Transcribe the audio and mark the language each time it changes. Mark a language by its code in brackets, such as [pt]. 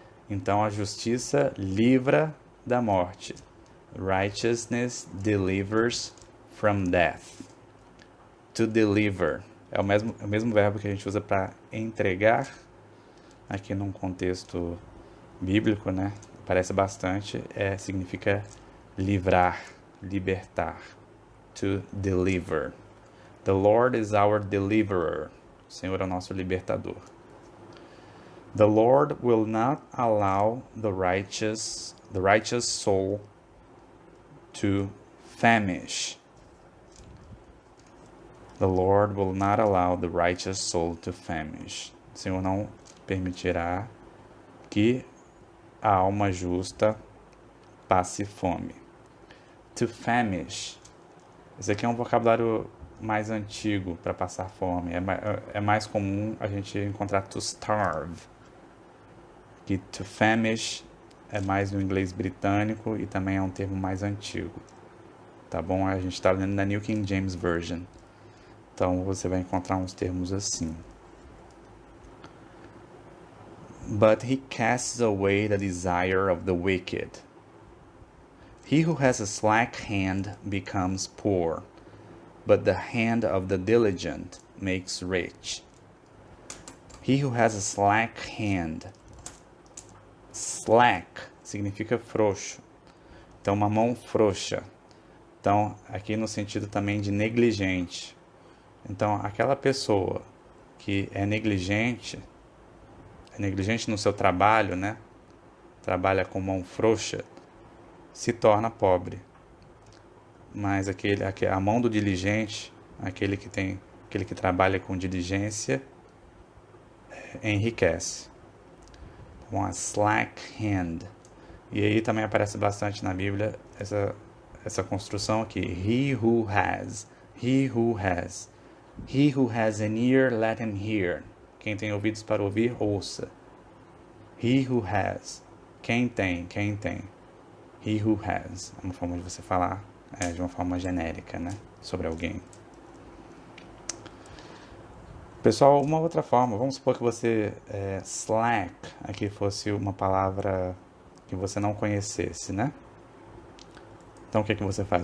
[pt] Então a justiça livra da morte. [en] Righteousness delivers from death. To deliver [pt] é o mesmo verbo que a gente usa para entregar, aqui num contexto bíblico, né? Parece bastante, significa livrar, libertar. [en] To deliver. The Lord is our deliverer. [pt] O Senhor é o nosso libertador. [en] The Lord will not allow the righteous soul to famish. The Lord will not allow the righteous soul to famish. [pt] O Senhor não permitirá que a alma justa passe fome. [en] To famish. [pt] Esse aqui é um vocabulário mais antigo para passar fome. É mais comum a gente encontrar [en] to starve. [pt] Que [en] to famish [pt] é mais no inglês britânico e também é um termo mais antigo. Tá bom? A gente está lendo na New King James Version. Então você vai encontrar uns termos assim. [en] But he casts away the desire of the wicked. He who has a slack hand becomes poor, but the hand of the diligent makes rich. He who has a slack hand. Slack [pt] significa frouxo. Então, uma mão frouxa. Então, aqui no sentido também de negligente. Então, aquela pessoa que é negligente no seu trabalho, né? Trabalha com mão frouxa, se torna pobre. Mas a mão do diligente, aquele que trabalha com diligência, enriquece. Uma [en] slack hand. [pt] E aí também aparece bastante na Bíblia essa construção aqui. [en] He who has. He who has. He who has an ear, let him hear. [pt] Quem tem ouvidos para ouvir, ouça. [en] He who has. [pt] Quem tem. He who has. É uma forma de você falar de uma forma genérica, né? Sobre alguém. Pessoal, uma outra forma. Vamos supor que você slack aqui fosse uma palavra que você não conhecesse, né? Então o que você faz?